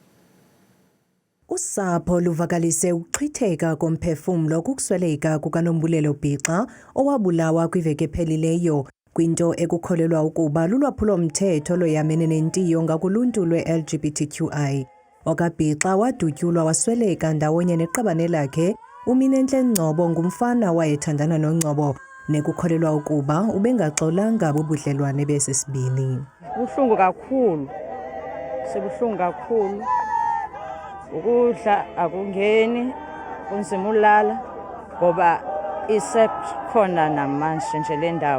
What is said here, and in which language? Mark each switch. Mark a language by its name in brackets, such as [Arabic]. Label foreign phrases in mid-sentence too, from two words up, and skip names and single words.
[Xhosa] Usapho luvakalise ukuchitheka komphefumlo kukusweleka kukaNombulelo Bhixa owabulawa kwiveki ephelileyo kwinto ekukholelwa ukuba lulwaphulo-mthetho loyamene nentiyo ngakuluntu lwe-LGBTQI. OkaBhixa wadutyulwa wasweleka ndawonye neqabane lakhe uMinenhle Ngcobo ngumfana wayethandana noNgcobo nekukholelwa ukuba ubengaxolanga bubudlelwane besisibini. Buhlungu kakhulu. Sebuhlungu kakhulu. [Zulu] Ukudla akungeni kunzima ulala ngoba isekhona namanje nje le ndawo.